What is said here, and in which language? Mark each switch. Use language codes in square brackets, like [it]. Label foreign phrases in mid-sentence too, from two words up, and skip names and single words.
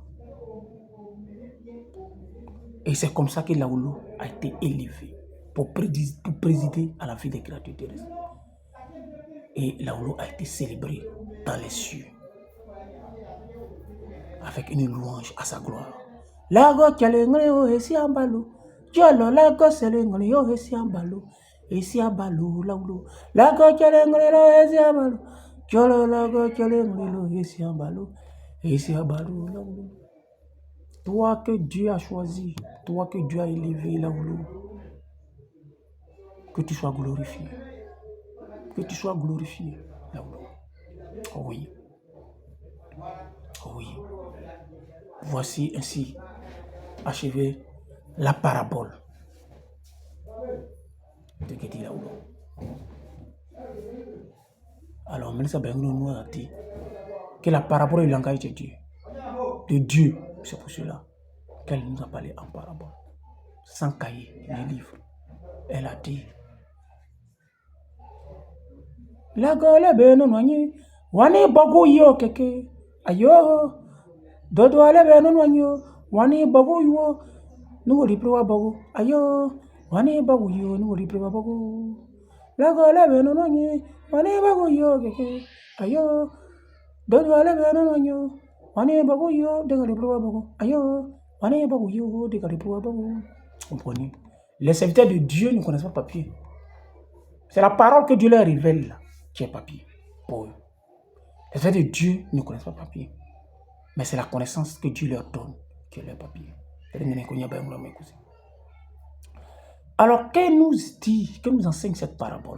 [fr] Et c'est comme ça que Laolo a été élevé pour présider à la vie des créatures terrestres. Et Laolo a été célébré dans les cieux avec une louange à sa gloire. Lago Tchalengrio et Siambalo. Jolo Lago Selengrio et Siambalo. Et Siambalo Laolo. Lago Tchalengrio et Siambalo. Jolo Lago Tchalengrio et Siambalo. Et Siambalo Laolo. Toi que Dieu a choisi, toi que Dieu a élevé Laolo. Que tu sois glorifié. Que tu sois glorifié Laolo. Oui. Oui. Voici ainsi achevé la parabole de Gedi Laolo. Alors, Melissa Bengono nous a dit que la parabole est le langage de Dieu. De Dieu. C'est pour cela qu'elle nous a parlé en parabole. Sans cahier ni livre. Elle a dit la gole benonwanyi wani bogo yo keke ayo dodo ale benonwanyo wani bogo yo nugo liprewa bogo ayo wani bogo yo nugo liprewa bogo la gole benonwanyi wani bogo yo keke ayo dodo ale benonwanyo wani bogo yo de liprewa bogo ayo wani bogo yo de liprewa bogo. Comprenez? Les serviteurs de Dieu ne connaissent pas papier. C'est la parole que Dieu leur révèle là. Qui est papier pour eux. Les serviteurs de Dieu ne connaissent pas papier. Mais c'est la connaissance que Dieu leur donne qui est leur papier. Alors, que nous enseigne cette parabole?